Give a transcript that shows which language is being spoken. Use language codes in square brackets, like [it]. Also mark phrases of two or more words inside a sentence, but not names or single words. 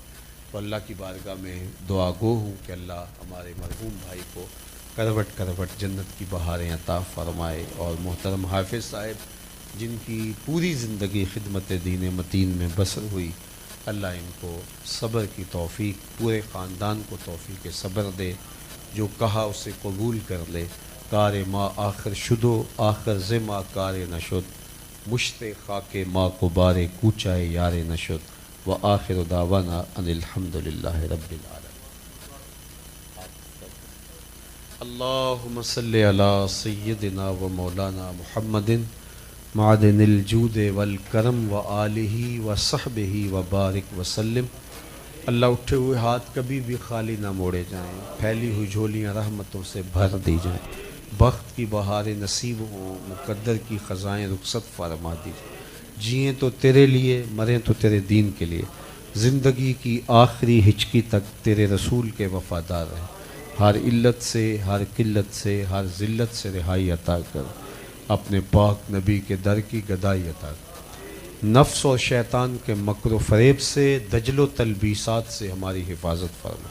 [ur] تو اللہ کی بارگاہ میں دعا گو ہوں کہ اللہ ہمارے مرحوم بھائی کو کروٹ کروٹ جنت کی بہاریں عطا فرمائے، اور محترم حافظ صاحب جن کی پوری زندگی خدمت دین متین میں بسر ہوئی، اللہ ان کو صبر کی توفیق، پورے خاندان کو توفیق صبر دے، جو کہا اسے قبول کر لے۔ [fa] کار ما آخر شدو آخر زما کار نشد، مشت خاک ما کو بارے کوچائے یار نشد، [ar] و آخر دعوانا ان الحمد للہ رب العالمین۔ اللہم صلی علی سیدنا و مولانا محمد معدن الجود والکرم و آلہ و صحبہ و بارک وسلم۔ [ur] اللہ اٹھے ہوئے ہاتھ کبھی بھی خالی نہ موڑے جائیں، پھیلی ہوئی جھولیاں رحمتوں سے بھر دی جائیں، بخت کی بہاریں نصیب ہوں، مقدر کی خزائیں رخصت فرما دیجیے، جئیں تو تیرے لیے، مریں تو تیرے دین کے لیے، زندگی کی آخری ہچکی تک تیرے رسول کے وفادار رہیں، ہر علت سے، ہر قلت سے، ہر ذلت سے رہائی عطا کر، اپنے پاک نبی کے در کی گدائی عطا کر، نفس اور شیطان کے مکر و فریب سے، دجل و تلبیسات سے ہماری حفاظت فرما۔